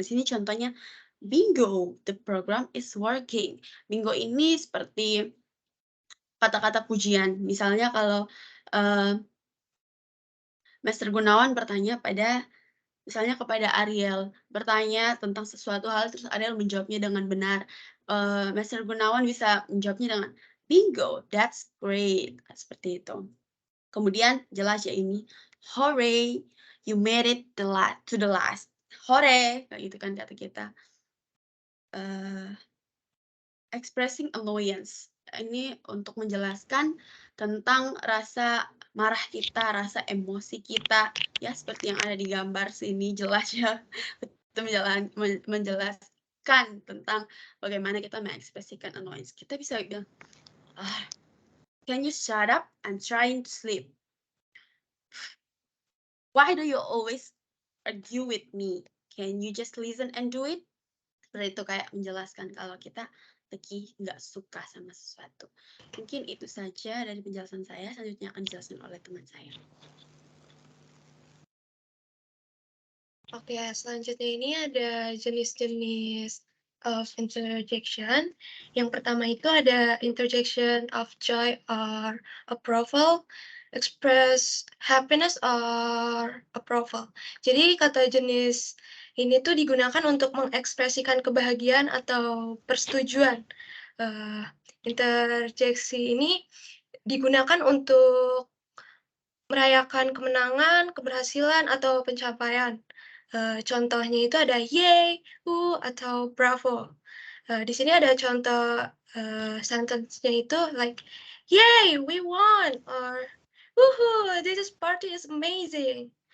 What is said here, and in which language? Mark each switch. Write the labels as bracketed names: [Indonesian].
[Indonesian] Di sini contohnya, [English] "Bingo, the program is working." [Indonesian] Bingo ini seperti kata-kata pujian. Misalnya kalau Master Gunawan bertanya misalnya kepada Ariel, bertanya tentang sesuatu hal, terus Ariel menjawabnya dengan benar. Master Gunawan bisa menjawabnya dengan, [English] "Bingo, that's great." [Indonesian] Seperti itu. Kemudian jelas ya ini, [English] "Hooray, you made it to the last." [Indonesian] Hore, kayak gitu kan kata kita. [English] Expressing annoyance. [Indonesian] Ini untuk menjelaskan tentang rasa marah kita, rasa emosi kita, ya seperti yang ada di gambar sini, jelas ya. Itu menjelaskan tentang bagaimana kita mengekspresikan annoyance. Kita bisa bilang, [English] "Can you shut up? I'm trying to sleep. Why do you always argue with me? Can you just listen and do it?" [Indonesian] Seperti itu, kayak menjelaskan kalau kita lagi nggak suka sama sesuatu. Mungkin itu saja dari penjelasan saya. Selanjutnya akan dijelaskan oleh teman saya. Oke, selanjutnya ini ada jenis-jenis of interjection. Yang pertama itu ada [English] interjection of joy or approval, express happiness or approval. [Indonesian] Jadi kata jenis ini tuh digunakan untuk mengekspresikan kebahagiaan atau persetujuan. Interjeksi ini digunakan untuk merayakan kemenangan, keberhasilan, atau pencapaian. Contohnya itu ada yay, atau bravo. Di sini ada contoh sentence-nya itu like, [English] "Yay, we won," or "Woohoo, this party is amazing."